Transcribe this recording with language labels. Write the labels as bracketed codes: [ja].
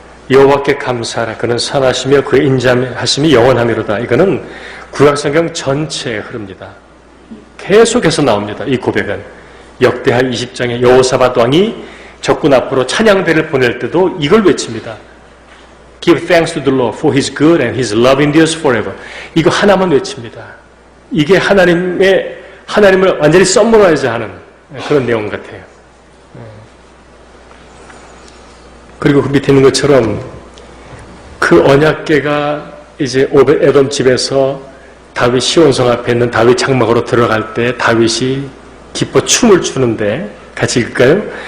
[ko] 여호와께 감사하라. 그는 선하시며 그의 인자하심이 영원하미로다. 이거는 구약성경 전체에 흐릅니다. 계속해서 나옵니다. 이 고백은 역대하 20장에 여호사밧 왕이 적군 앞으로 찬양대를 보낼 때도 이걸 외칩니다. [en] Give thanks to the Lord for His good and His love endures forever. [ko] 이거 하나만 외칩니다. 이게 하나님을 완전히 썸머라이즈하는 그런 내용 같아요. 그리고 그 밑에 있는 것처럼 그 언약궤가 이제 오벳에돔 집에서 다윗 시온성 앞에 있는 다윗 장막으로 들어갈 때 다윗이 기뻐 춤을 추는데 같이 읽을까요?